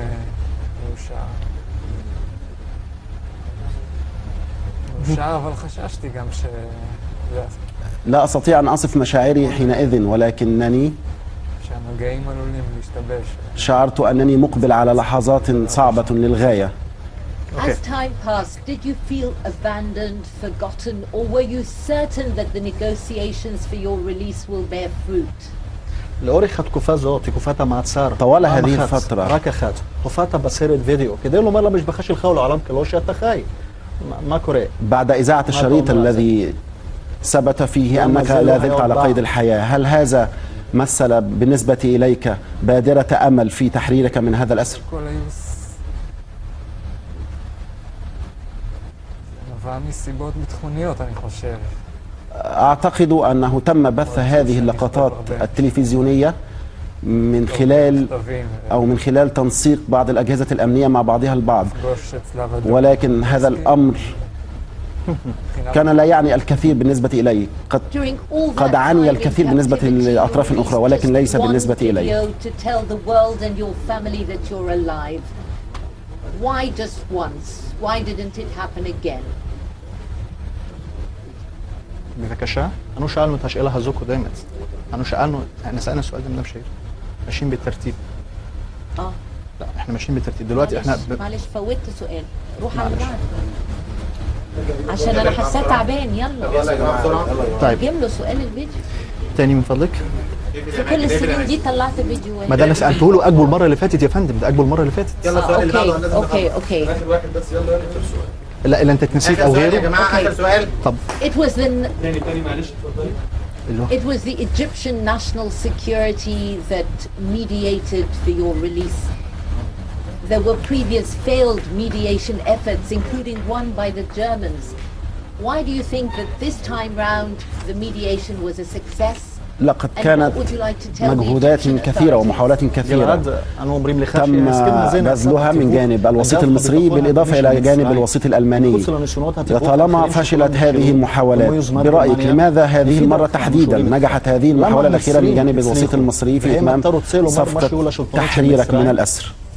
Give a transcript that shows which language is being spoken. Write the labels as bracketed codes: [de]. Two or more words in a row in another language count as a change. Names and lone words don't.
[ar] لا أستطيع أن أصف مشاعري حينئذ، ولكنني شعرت أنني مقبل على لحظات صعبة للغاية. [en] As time passed, did you feel abandoned, forgotten, or were you certain that the negotiations for your release will bear fruit? [he] לאורך התקופה הזאת, תקופת המעצר, [ar] طوال هذه الفترة [he] רק אחת, הופעת בסרט וידאו כדי לומר למשפחה שלך ולעולם כולו שאתה חי. מה קורה؟ [ar] بعد إذاعة الشريط الذي ثبت فيه أنك لا زلت على قيد الحياة، هل هذا مثل بالنسبة إليك بادرة أمل في تحريرك من هذا الأسر؟ أعتقد أنه تم بث هذه اللقطات التلفزيونية من خلال تنسيق بعض الأجهزة الأمنية مع بعضها البعض، ولكن هذا الأمر كان لا يعني الكثير بالنسبة إلي. قد عني الكثير بالنسبة لأطراف أخرى، ولكن ليس بالنسبة إلي. [en] Why just once? Why didn't it happen again? [he] בבקשה, אנו שאלנו את השאלה הזו קודמת. [ar] احنا سألنا السؤال ده من شيء. ماشيين بالترتيب. لا، احنا ماشيين بالترتيب. دلوقتي احنا معلش فوتت سؤال. روح على بعض. عشان انا حاساه تعبان. يلا. طيب. جيب له سؤال الفيديو. تاني من فضلك. في كل السنين دي طلعت فيديو واحد. ما ده انا سألته له أجبه المرة اللي فاتت يا فندم، ده أجبه المرة اللي فاتت. يلا السؤال اللي بعده. اوكي. آخر واحد بس، يلا اخر سؤال. لا اللي انت نسيت او غيره. يا جماعه اخر سؤال. طب [en] It was the [ar] تاني معلش اتفضلي. [en] It was the Egyptian national security that mediated for your release. There were previous failed mediation efforts, including one by the Germans. Why do you think that this time round the mediation was a success? [ar] لقد كانت مجهودات كثيرة ومحاولات كثيرة تم بذلها من جانب الوسيط المصري بالإضافة إلى جانب الوسيط الألماني. طالما فشلت هذه المحاولات، برأيك لماذا هذه المرة تحديدا نجحت هذه المحاولة الأخيرة من جانب الوسيط المصري في إتمام صفقة تحريرك من الأسر؟